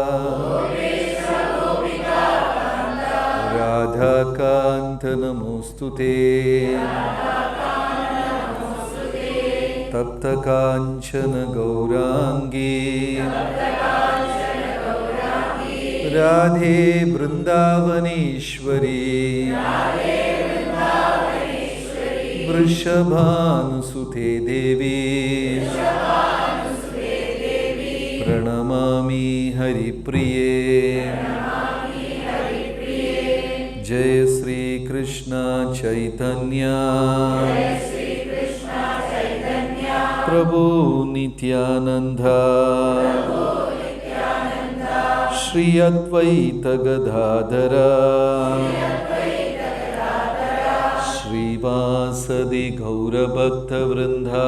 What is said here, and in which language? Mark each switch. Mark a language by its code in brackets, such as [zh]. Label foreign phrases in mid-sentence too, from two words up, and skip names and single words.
[sa] राधा कान्त नमोस्तुते तप्त काञ्चन गौराङ्गि राधे वृन्दावनेश्वरि वृषभानुसुते देवि പ്രണമാമി ഹരിപ്രിയേ. ജയ ശ്രീകൃഷ്ണ ചൈതന്യ പ്രഭു നിത്യാനന്ദ ശ്രീ അദ്വൈത ഗദാധര ശ്രീവാസദി ഗൗരഭക്തവൃന്ദ.